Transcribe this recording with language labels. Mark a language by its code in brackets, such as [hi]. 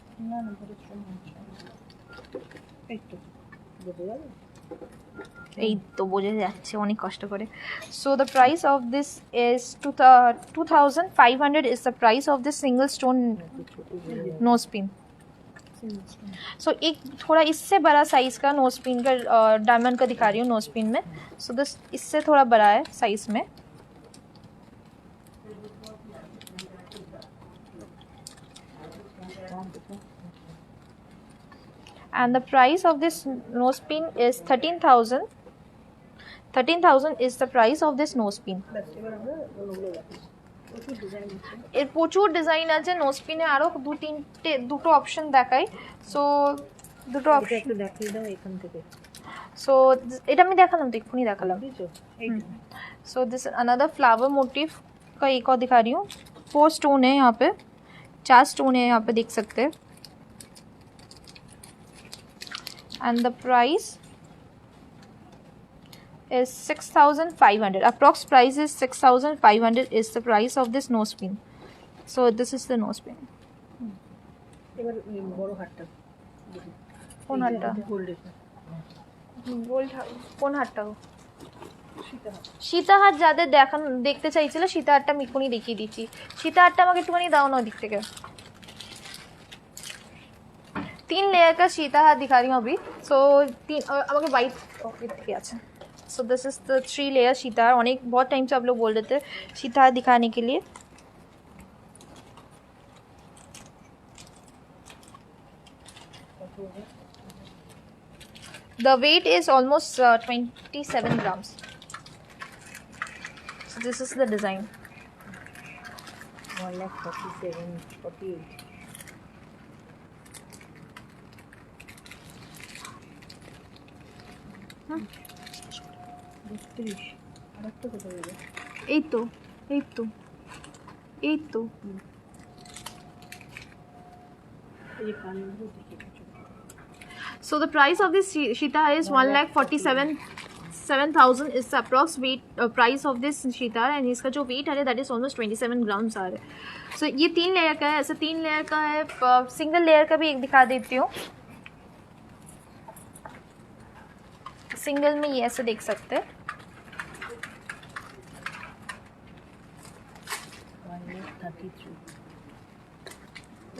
[bn] না না বড় স্টোন এই তো বোঝা যাবে, এই তো বোঝা যাচ্ছে অনেক কষ্ট করে। [en] So the price of this is 2500 is the price of this single stone nose pin. [hi] सो एक थोड़ा इससे बड़ा साइज़ का नोज पिन का डायमंड का दिखा रही हूँ नोज पिन में। सो दिस इससे थोड़ा बड़ा है साइज़ में। [en] And the price of this nose pin is 13,000 is the price of this nose pin. [bn] বাস এবার আমরা ওগুলো রাখি। প্রচুর ডিজাইন আছে, এর প্রচুর ডিজাইন আছে নোজ পিনে, আরও দুটো অপশন দেখাই। সো দুটো এটা অপশন, একটু দেখিয়ে দাও এখান থেকে। सो এটা আমি দেখালাম তো, এক্ষুনি দেখালাম। বুঝছো এই [hi] so this another flower motive का एक और दिखा रही हूँ। 4 स्टोन है यहाँ पे, 4 स्टोन है यहाँ पे देख सकते हैं। [en] And the price is 6500, approx price is 6500 is the price of this nose pin. So this is the nose pin. [bn] এবার এই বড় হাতটা দেখি। কোন হাতটা? গোল্ড গোল্ড কোন হাতটা? সীতা হাত। সীতা হাত যাদের দেখতে চাইছিল সীতা হাতটা আমি এক্ষুনি দেখিয়ে দিচ্ছি। সীতা হাতটা আমাকে একটুখানি দাও না ওদিক থেকে। [hi] 3 लेयर का सीता हाथ दिखा रही हूँ अभी। सो [bn] আমাকে [hi] वाइट ठीक है। [en] So this is the 3 layer सीता हाथ। [hi] अनेक बहुत टाइम से आप लोग बोल रहे थे सीता हाथ दिखाने के लिए। [en] The weight is almost 27 grams. So this is the design. [bn] 1,47,48 32 আরেকটা কত হবে? এই তো এই তো এই তো এই কানগুলো দেখি কিছু। [en] So the price of this Shita is 1,47,000 is the approx weight price of this Shita, and [hi] इसका जो weight है [en] that is almost 27 grams [hi] आ रहा है। So ये 3 लेयर का है, ऐसे 3 लेयर का है। सिंगल लेयर का भी एक दिखा देती हूँ। सिंगल में ये ऐसे देख सकते हैं। 1,33